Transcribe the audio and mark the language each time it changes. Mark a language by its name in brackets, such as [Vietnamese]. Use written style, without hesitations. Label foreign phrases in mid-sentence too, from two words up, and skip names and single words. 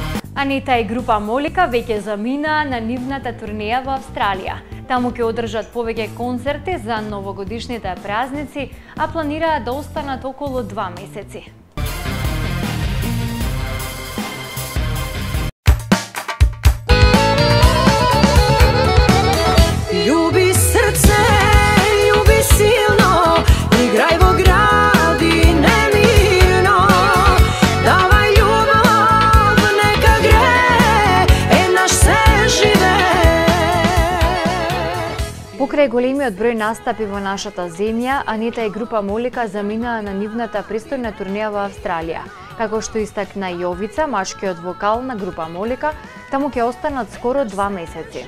[Macedonian] Анита и група Молика веќе замина на нивната турнеја во Австралија. Таму ќе одржат повеќе концерти за новогодишните празници, а планираат да останат околу 2 месеци. Љуби срце, љуби силно, играј во гради немирно. Давај љубав, нека гре, наш се живе. Покрај големиот број настапи во нашата земја, Анита и група Молика заминаа на нивната престојна турнеја во Австралија. Како што истакна Јовица, машкиот вокал на група Молика, таму ќе останат скоро 2 месеци.